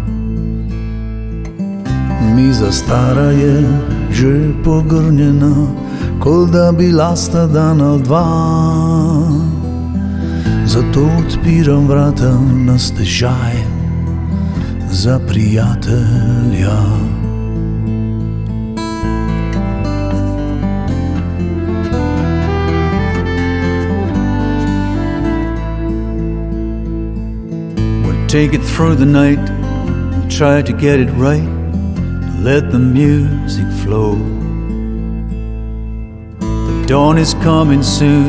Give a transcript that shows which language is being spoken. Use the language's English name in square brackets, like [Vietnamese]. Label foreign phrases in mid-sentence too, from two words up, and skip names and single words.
[Slovenian] Miza stara je že pogrnjena, kot da bi sta dan ali dva. Zato odpiram vrata na stežaj za prijatelja. [English] We'll take it through the night and try to get it right. Let the music flow. The dawn is coming soon.